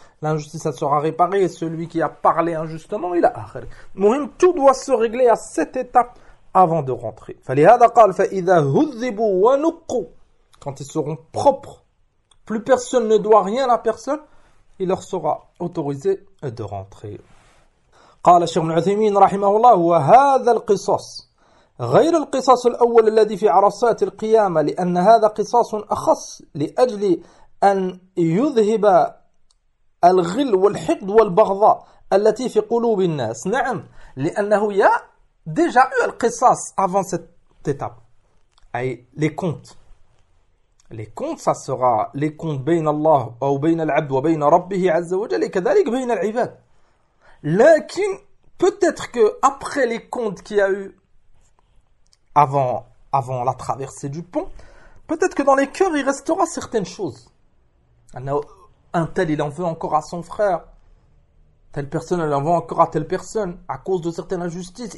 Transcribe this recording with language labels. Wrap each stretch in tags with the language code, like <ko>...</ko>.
<fr>l'injustice elle sera réparée et celui qui a parlé injustement il a akhir مهم tout doit se régler à cette étape avant de rentrer</fr> <ar>فلهذا قال فإذا هذبوا ونقوا</ar> <fr>quand ils seront propres plus personne ne doit rien à personne il leur sera autorisé de rentrer.</fr> <ar>قال الشيخ ابن عثيمين رحمه الله وهذا القصص غير القصص الأول الذي في عرصات القيامة لأن هذا قصص أخص لأجل أن يذهب الغل والحقد والبغضاء التي في قلوب الناس نعم لأنه يا ديجا القصص</ar> <fr>avant cette étape</fr> <ar>أي</ar> <fr>les comptes. Les comptes, ça sera les comptes</fr> <ar>بين الله أو بين العبد وبين ربه عز وجل</ar> <fr>et</fr> <ar>كذلك بين العباد. Lakin,</ar> <fr>peut-être que après les comptes qu'il y a eu avant la traversée du pont, peut-être que dans les cœurs, il restera certaines choses. Un tel, il en veut encore à son frère. Telle personne, elle en veut encore à telle personne à cause de certaines injustices.</fr>